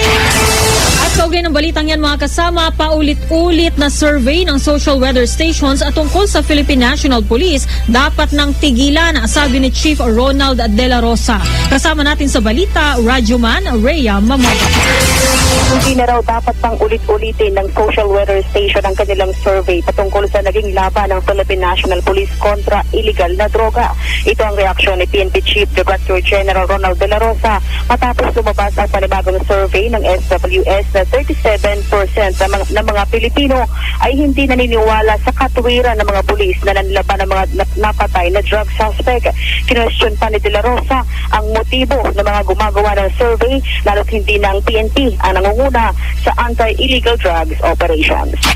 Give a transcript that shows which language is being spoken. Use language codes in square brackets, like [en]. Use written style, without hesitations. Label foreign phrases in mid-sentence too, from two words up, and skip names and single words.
[tl] Kaugnay ng balitang yan mga kasama, paulit-ulit na survey ng social weather stations at tungkol sa Philippine National Police dapat nang tigilan, sabi ni Chief Ronald De La Rosa. Kasama natin sa balita, Radyoman Rhea Mamaga. Hindi na raw dapat pang ulit-ulitin ng social weather station ang kanilang survey patungkol sa naging laban ng Philippine National Police kontra illegal na droga. Ito ang reaksyon ni PNP Chief Director General Ronald De La Rosa matapos lumabas ang panibagong survey ng SWS na 37% ng mga Pilipino ay hindi naniniwala sa katwiran ng mga pulis na nanlaban ng mga napatay na [en] drug suspect. [tl] Kinwestiyon pa ni De La Rosa ang motibo ng mga gumagawa ng survey lalo't hindi ng PNP ang nangunguna sa [en] anti-illegal drugs operations.